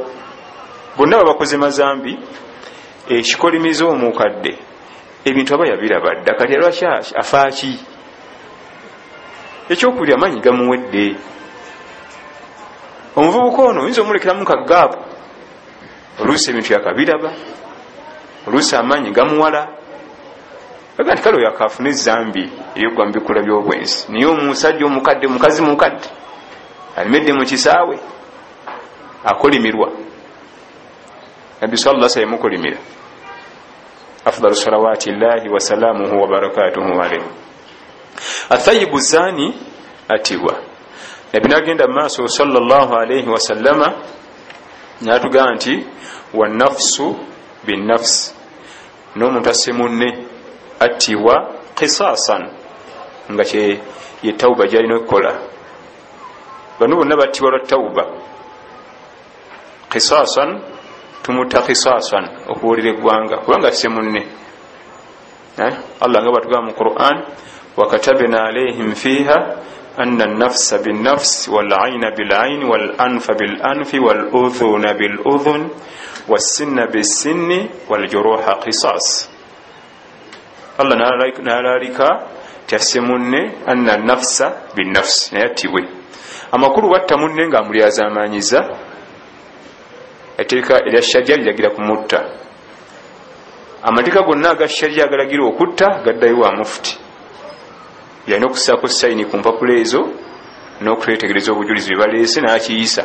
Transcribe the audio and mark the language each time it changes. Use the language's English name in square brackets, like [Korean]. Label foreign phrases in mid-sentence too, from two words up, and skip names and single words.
[Ganda] Bonna babakoze mazambi ekikolimiza omukadde ebintu aba yabiraba dda kati lwaki afaaki ekyokulya amanyi gamuwedde omuvubuka ono oyinza omulekeramu kagaapu, oluusi ebintu yakabiraba, oluusi amaanyi gamuwala, aga nti kale oyo akaafuna ezambi eryogwa mu bikula by'obwensi. Naye omusajja omukadde, mukazi mukadde alimedde mu kisaawe akolimirwa. [Arabic] Nabbi صلى الله عليه وسلم mukolimira. أفضل صلوات الله وسلامه وبركاته عليه. الثيب الزاني atibwa. [Ganda] Nabbi nagenda maaso [Arabic] صلى الله عليه وسلم [Ganda] n'atugamba nti [Arabic] والنفس بالنفس, [Ganda] n'omuntu asse munne atibwa qisasan, nga kye ye tawuba gy'alina okukola. Bano bonna battibwa lwa tawuba. Qisasan tumutta qisasan, okuwulira eggwanga kubanga asse munne. Allah nga batugamba mu Quran, [Arabic] وكتبنا عليهم فيها أن النفس بالنفس والعين بالعين والأنف بالأنف والأذن بالأذن والسن بالسن والجروح قصاص. [Ganda] Allah n'alalika tasse munne [Arabic] أن النفس بالنفس, [Ganda] naye attibwe. Amakulu watta munne nga mulyazamanyiza, etteeka erya sharia liragira kumutta. Amateeka gonna aga sharia agalagira okutta gaddayo wa mufuti, yalina okusaako sayini ku mpapula ezo n'okutetegereza obujulizi bwe baleese n'akiyisa.